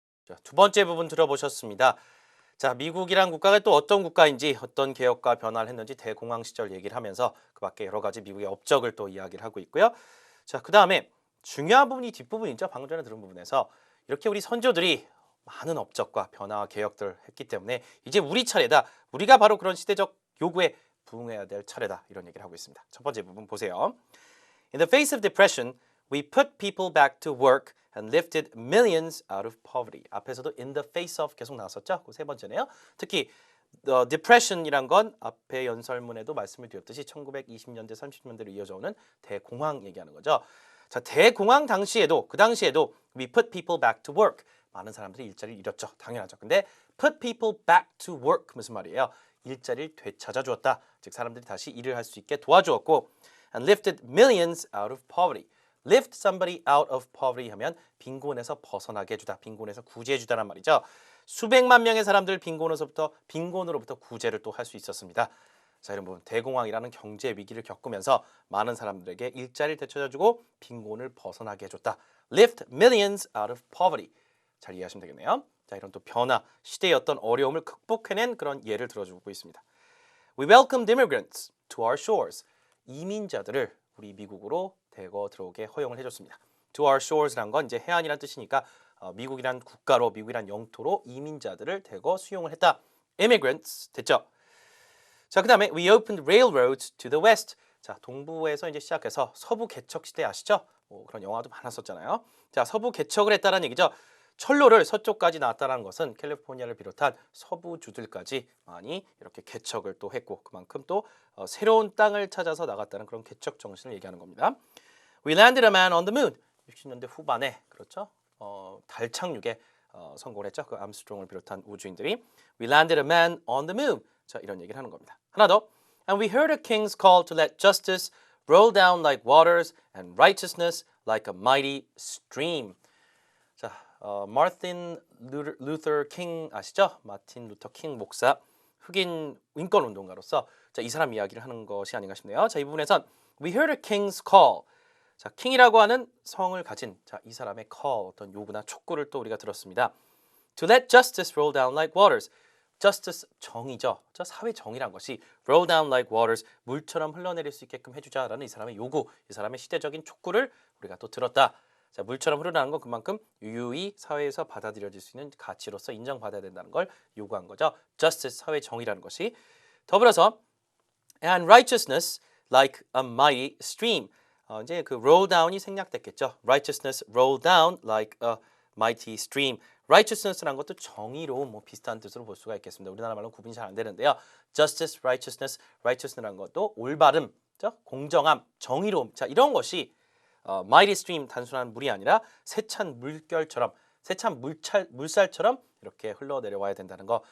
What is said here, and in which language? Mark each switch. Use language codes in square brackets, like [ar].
[ko] 자, 두 번째 부분 들어보셨습니다. 자, 미국이란 국가가 또 어떤 국가인지 어떤 개혁과 변화를 했는지 대공황 시절 얘기를 하면서 그 밖에 여러 가지 미국의 업적을 또 이야기를 하고 있고요. 자, 그다음에 중요한 부분이 뒷부분이죠. 방금 전에 들은 부분에서 이렇게 우리 선조들이 많은 업적과 변화와 개혁들을 했기 때문에 이제 우리 차례다. 우리가 바로 그런 시대적 요구에 부응해야 될 차례다. 이런 얘기를 하고 있습니다. 첫 번째 부분 보세요. [en] In the face of depression, we put people back to work and lifted millions out of poverty. [ko] 앞에서도 [en] in the face of [ko] 계속 나왔었죠. 그 세 번째네요. 특히 depression이란 건 앞에 연설문에도 말씀을 드렸듯이 1920년대, 30년대로 이어져 오는 대공황 얘기하는 거죠. 자, 대공황 당시에도 그 당시에도 [en] we put people back to work. [ko] 많은 사람들이 일자리를 잃었죠. 당연하죠. 근데 [en] put people back to work [ko] 무슨 말이에요? 일자리를 되찾아 주었다. 즉 사람들이 다시 일을 할 수 있게 도와주었고 [en] and lifted millions out of poverty. lift somebody out of poverty [ko] 하면 빈곤에서 벗어나게 해주다. 빈곤에서 구제해 주다란 말이죠. 수백만 명의 사람들 빈곤으로부터 구제를 또 할 수 있었습니다. 자, 이런 부분 대공황이라는 경제 위기를 겪으면서 많은 사람들에게 일자리를 되찾아주고 빈곤을 벗어나게 해줬다. [en] lift millions out of poverty. [ko] 잘 이해하시면 되겠네요. 자, 이런 또 변화, 시대의 어떤 어려움을 극복해낸 그런 예를 들어주고 있습니다. [en] We welcomed immigrants to our shores. [ko] 이민자들을 우리 미국으로 대거 들어오게 허용을 해줬습니다. [en] To our shores [ko] 란 건 이제 해안이란 뜻이니까 미국이란 국가로, 미국이란 영토로 이민자들을 대거 수용을 했다. Immigrants 됐죠. 자, 그다음에 [en] we opened railroads to the west. [ko] 자, 동부에서 이제 시작해서 서부 개척 시대 아시죠? 그런 영화도 많았었잖아요. 자, 서부 개척을 했다는 얘기죠. 철로를 서쪽까지 놨다는 것은 캘리포니아를 비롯한 서부주들까지 많이 이렇게 개척을 또 했고 그만큼 또 새로운 땅을 찾아서 나갔다는 그런 개척 정신을 얘기하는 겁니다. [en] We landed a man on the moon. [ko] 60년대 후반에 그렇죠? 달 착륙에 성공을 했죠. 그 암스트롱을 비롯한 우주인들이 [en] We landed a man on the moon. [ko] 자, 이런 얘기를 하는 겁니다. 하나 더. [en] And we heard a king's call to let justice roll down like waters and righteousness like a mighty stream. [ko] 자, 마틴 루터 킹 아시죠? 마틴 루터 킹 목사, 흑인 인권 운동가로서 자, 이 사람 이야기를 하는 것이 아닌가 싶네요. 자, 이 부분에선 [en] We heard a king's call. [ko] 자, 킹이라고 하는 성을 가진 자, 이 사람의 call 어떤 요구나 촉구를 또 우리가 들었습니다. [en] To let justice roll down like waters. Justice 정의죠. [ko] 저 사회 정의란 것이 [en] roll down like waters [ko] 물처럼 흘러내릴 수 있게끔 해주자라는 이 사람의 요구, 이 사람의 시대적인 촉구를 우리가 또 들었다. 자, 물처럼 흐르는 건 그만큼 유유히 사회에서 받아들여질 수 있는 가치로서 인정받아야 된다는 걸 요구한 거죠. Justice 사회 정의라는 것이 더불어서 [en] and righteousness like a mighty stream. [ko] 이제 그 [en] roll down [ko] 이 생략됐겠죠. [en] Righteousness roll down like a mighty stream. [ko] righteousness라는 것도 정의로움 뭐 비슷한 뜻으로 볼 수가 있겠습니다. 우리나라 말로 구분이 잘 안 되는데요. Justice, righteousness라는 것도 올바름, 공정함, 정의로움. 자, 이런 것이 [en] mighty stream [ko] 단순한 물이 아니라 세찬 물결처럼 세찬 물살처럼 이렇게 흘러내려와야 된다는 거.